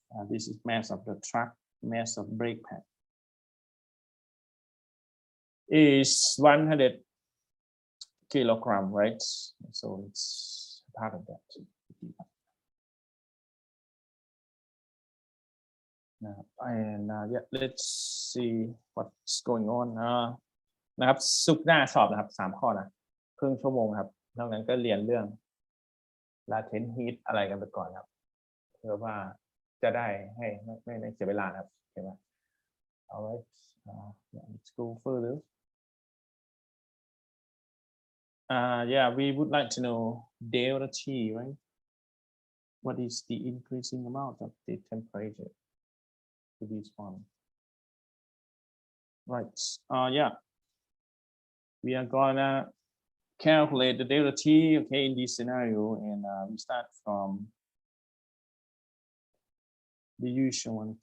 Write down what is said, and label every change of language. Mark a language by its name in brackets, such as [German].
[English] This is mass of the truck. Mass of brake pad is 100 kilogram, right? So it's part of that. And yeah, let's see what's going on. [Thai] นะครับศุกร์หน้าสอบนะครับ3 ข้อนะครึ่งชั่วโมงครับนอกนั้นก็เรียนเรื่อง latent heat อะไรกันไปก่อนครับเพื่อว่าจะได้ให้ไม่เสียเวลาครับเห็นไหม [English] Alright, let's go further. Yeah, we would like to know delta T, right? What is the increasing amount of the temperature to this one? Right. Yeah. We are gonna calculate the delta T, okay, in this scenario, and we start from the usual one.